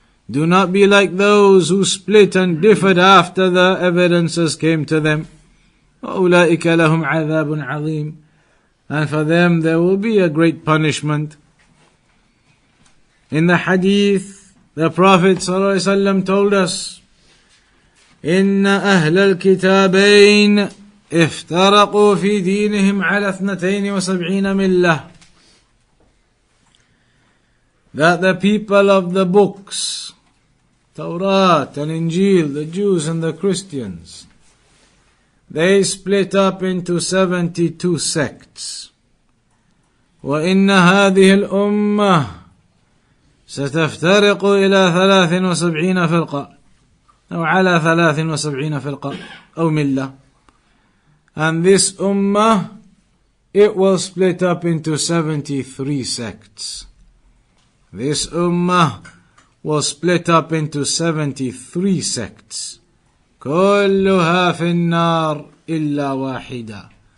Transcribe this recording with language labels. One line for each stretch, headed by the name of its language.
English: Do not be like those who split and differed after the evidences came to them.
Arabic: وَأُولَٰئِكَ لَهُمْ عَذَابٌ عَظِيمٌ.
English: And for them there will be a great punishment. In the hadith, the Prophet ﷺ told us
Arabic: إن أهل الكتابين افترقوا في دينهم على 72 ملة.
English: That the people of the books, Tawrat and Injil, the Jews and the Christians, they split up into 72 sects.
Arabic: وإن هذه الأمة ستفترق إلى 73 فرقة أو على 73 فرقة أو ملة.
English: And this ummah, it will split up into 73 sects. This ummah will split up into 73 sects.
Arabic: كلها في النار إلا واحدة.